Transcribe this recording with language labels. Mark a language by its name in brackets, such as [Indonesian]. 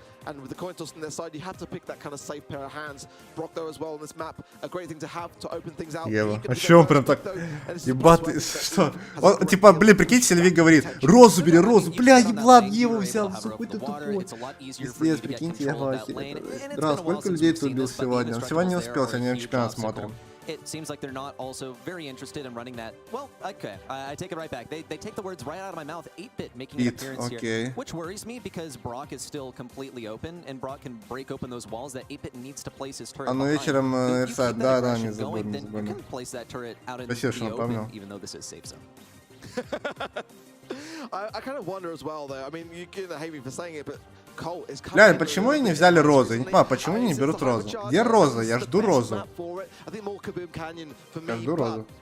[English] And with the coin toss on their side, you have to pick that kind of safe pair of hands. Brock, though, as well on this map, a great thing to have to open things out. [Russian] Ева, а чё он прям так, ебать, что? Он, типа, блин, прикиньте, Сильвик говорит, розу бери, розу, бля, еблан, Еву взял, какой ты тупой. Пиздец, прикиньте, я вообще. Драл, сколько людей ты убил сегодня? Он сегодня не успел, сегодня чемпионат смотрим. [English] It seems like they're not also very interested in running that. Well, okay, I take it right back. They take the words right out of my mouth. 8-bit making an appearance here, which worries me because Brock is still completely open, and Brock can break open those walls that 8-bit needs to place his turret behind. [Russian] Вечером Ирсайд, да, не забудь, не забудь. [English] You can place that turret out in the open, even though this is safe zone. I kind of wonder as well, though. I mean, you can hate me for saying it, but [Russian] Бля, почему они не взяли розу? Я не понимаю, почему они не берут розу? Где роза? Я жду розу. Я жду розу.